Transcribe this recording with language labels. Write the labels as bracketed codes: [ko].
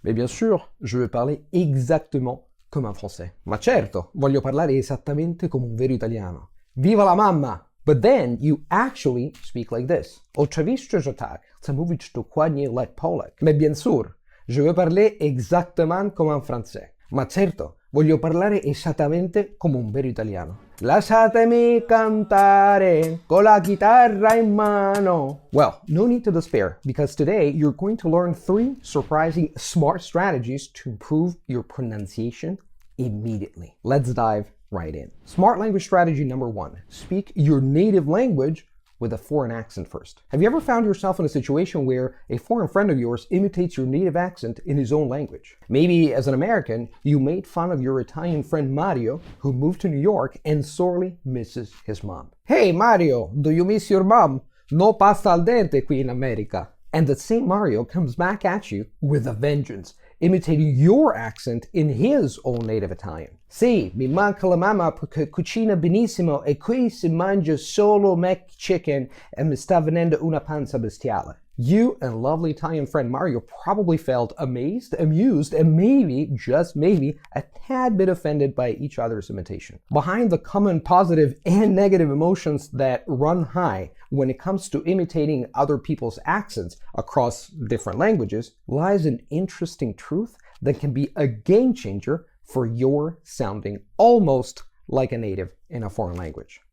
[fr] Mais bien sûr, je veux parler exactement comme un français. [it] Ma certo, voglio parlare esattamente come un vero italiano. Viva la mamma! [en] But then you actually speak like this. [pl] Oczywiście, że tak. Chcę mówić dokładnie jak Polak. [fr] Mais bien sûr, je veux parler exactement comme un français. [it] Ma certo, voglio parlare esattamente come un vero italiano. Lasciatemi cantare con la chitarra in mano. [en] Well, no need to despair, because today you're going to learn 3 surprising smart strategies to improve your pronunciation immediately. Let's dive right in. Smart language strategy number 1. Speak your native language with a foreign accent first. Have you ever found yourself in a situation where a foreign friend of yours imitates your native accent in his own language? Maybe as an American, you made fun of your Italian friend Mario, who moved to New York and sorely misses his mom. Hey Mario, do you miss your mom? [it] No pasta al dente qui in America. [en] And that same Mario comes back at you with a vengeance, imitating your accent in his own native Italian. [it] Sì, mi manca la mamma perché cucina benissimo e qui si mangia solo McChicken e mi sta venendo una panza bestiale. [en] You and lovely Italian friend Mario probably felt amazed, amused, and maybe, just maybe, a tad bit offended by each other's imitation. Behind the common positive and negative emotions that run high when it comes to imitating other people's accents across different languages lies an interesting truth that can be a game changer for your sounding almost like a native in a foreign language.